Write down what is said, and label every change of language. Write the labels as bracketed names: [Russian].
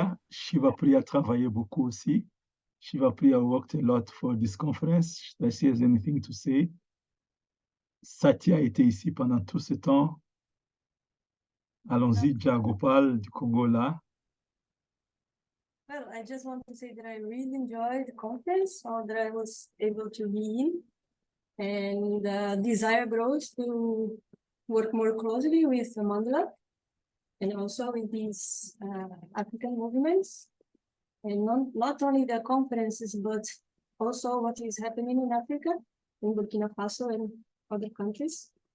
[French] Shiva Priya travaillait beaucoup aussi. [English] Shiva Priya worked a lot for this conference. Does she has anything to say? [French] Satya était ici pendant tout ce temps. Allons-y, Jagopal du Congo là. [English] Well, I just want to say that I really enjoyed the conference, or that I was able to be in, and desire grows to work more closely with Mandala and also with these African movements, and not only the conferences, but also what is happening in Africa, in Burkina Faso and other countries.